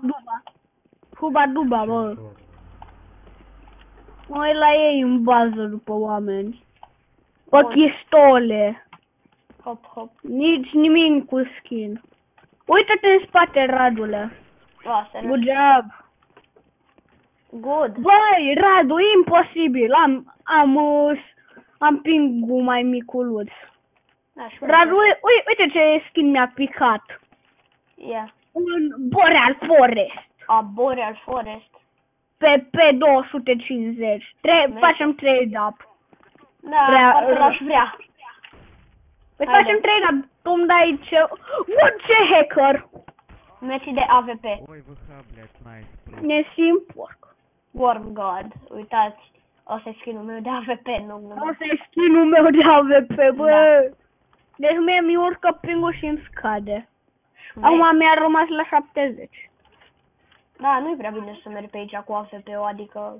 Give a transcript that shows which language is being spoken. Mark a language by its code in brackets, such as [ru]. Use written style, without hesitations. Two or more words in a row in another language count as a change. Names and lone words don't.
[ro] Duba. Huba Duba, bă. Mă uit la ei în bază după oameni. Pe Bun. chistole. Hop. Nici nimic cu skin. Uită-te în spate, Radule. Serios. [en] Good job. Good. [ro] Băi, Radu, imposibil. Am pingul mai miculuț. Da, și Radu, uite ce skin mi-a picat. Ia. Un Boreal Forest. Boreal Forest. Pe 250. Facem trade-up. Da, Vrea- parcă l-aș vrea. Păi Haide. facem trade-up. Tu îmi dai ce... What, ce hacker? Meci de AVP. [ru] Ой, ВХ, блядь, найс. [ro] Ne simt porc. [en] Worm God. Uitați. [ro] Asta e skin-ul meu de AVP, nu. Asta e skin-ul meu de AVP, bă. Da. Deci mie mi urcă pingul și îmi scade. Șmecher. Acum mi-a rămas la 70. Da, nu-i prea bine să mergi pe aici cu AVP-ul, adică...